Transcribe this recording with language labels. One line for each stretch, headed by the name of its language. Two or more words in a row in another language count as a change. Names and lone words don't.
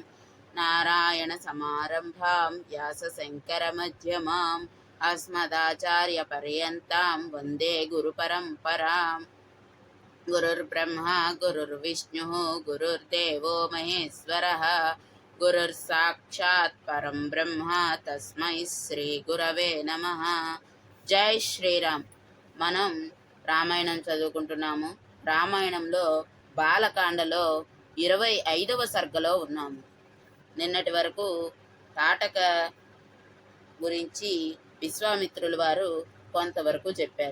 Sanskrit: नारायणसमारम्भां व्यासशङ्करमध्यमाम् अस्मदाचार्यपर्यन्तां वन्दे गुरुपरम्पराम्। गुरुर्ब्रह्मा गुरुर्विष्णुः गुरुर्देवो महेश्वरः गुरुर्साक्षात् परं ब्रह्म तस्मै శ్రీగురవే నమః।
Telugu: జై శ్రీరామ్. మనం రామాయణం చదువుకుంటున్నాము. రామాయణంలో బాలకాండలో 25వ సర్గలో ఉన్నాము. నిన్నటి వరకు తాటక గురించి విశ్వామిత్రుల వారు కొంతవరకు చెప్పారు.